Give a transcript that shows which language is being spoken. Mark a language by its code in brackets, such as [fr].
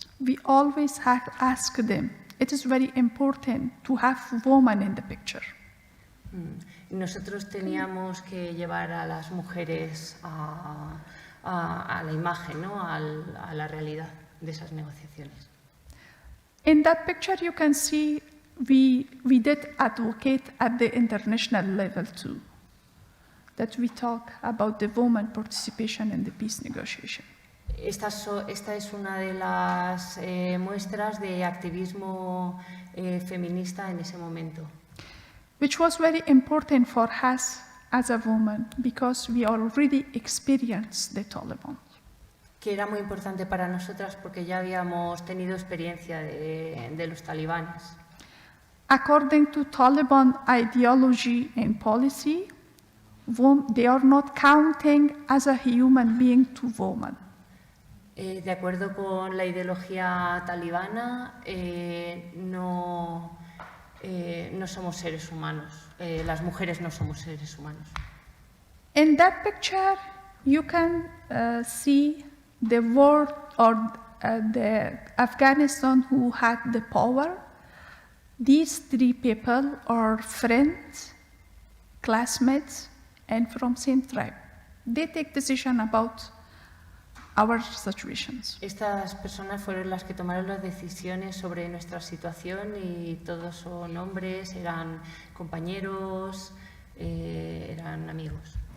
[en] We always have asked them, it is very important to have women in the picture. [es] Nosotros teníamos que llevar a las mujeres a la imagen, ¿no? a la realidad de esas negociaciones. [en] In that picture, you can see we did advocate at the international level too, that we talk about the woman participation in the peace negotiation. [es] Esta es una de las muestras de activismo feminista en ese momento. [en] Which was very important for us as a woman because we already experienced the Taliban. [es] Que era muy importante para nosotras porque ya habíamos tenido experiencia de los talibanes. [en] According to Taliban ideology and policy, they are not counting as a human being to woman. [es] De acuerdo con la ideología talibana, no somos seres humanos. Las mujeres no somos seres humanos. [en] In that picture, you can see the world or the Afghanistan who had the power. These three people are friends, classmates, and from same tribe. They take decision about our situations. [es] Estas personas fueron las que tomaron las decisiones sobre nuestra situación y todos son hombres, eran compañeros, eran amigos.